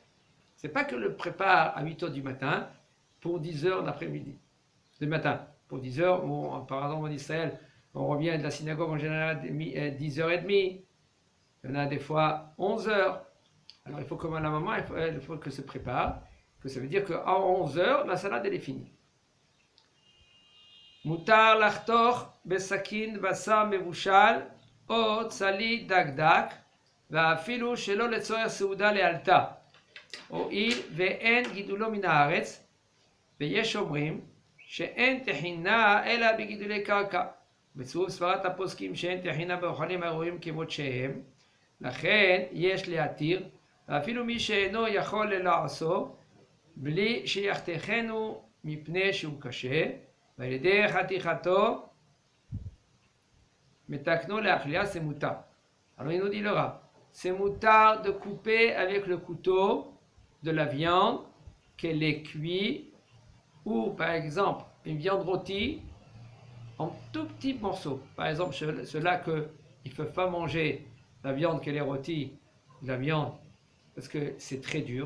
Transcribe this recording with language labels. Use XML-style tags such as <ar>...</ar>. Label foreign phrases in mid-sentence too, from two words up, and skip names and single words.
<fr>C'est pas que le prépare à 8h du matin pour 10h l'après-midi. Le matin, pour 10h, par exemple en Israël, on revient de la synagogue en général à 10h30. Il y en a des fois 11h. Alors il faut que la maman, il faut qu'elle se prépare. Que ça veut dire qu'à 11h, la salade elle est finie.</fr> <he>מותר לחתוך בסכין בשר מבושל או צלי דקדק ואפילו שלא לצורך סעודה לאלתר, הואיל ואין גידולו מן הארץ, ויש אומרים שאין תחינה אלא בגידולי קרקע. בצירוף סברת הפוסקים שאין תחינה באוכלים הראויים כמות שהם, לכן יש להתיר, ואפילו מי שאינו יכול לעשו, בלי שיחתכנו מפני שהוא קשה, ועל ידי חתיכתו מתקנו לאכילה,</he> <fr>c'est moutar. Alors il nous dit le Rav, c'est moutar de couper avec le couteau de la viande qu'elle est cuite, ou par exemple une viande rôtie en tout petits morceaux. Par exemple ceux-là qu'ils ne peuvent pas manger la viande qu'elle est rôtie, la viande, parce que c'est très dur.</fr>